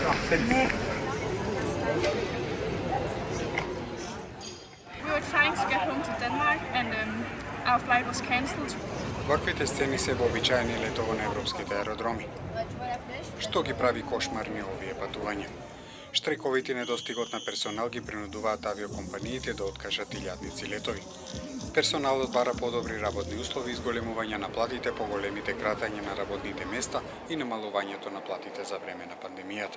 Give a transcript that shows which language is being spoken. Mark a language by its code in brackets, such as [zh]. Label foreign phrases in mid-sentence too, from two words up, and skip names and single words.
[en] We were trying to get home to Denmark and our flight was cancelled. [mk] Ваквите сцени се вообичаени летово на европските аеродроми. Што ги прави кошмарни овие патувања? Штрековите и недостигот на персонал ги принудуваат авиокомпаниите да откажат илјадници летови. Персоналот бара подобри работни услови, изголемување на платите, поголемите кратање на работните места и намалувањето на платите за време на пандемијата.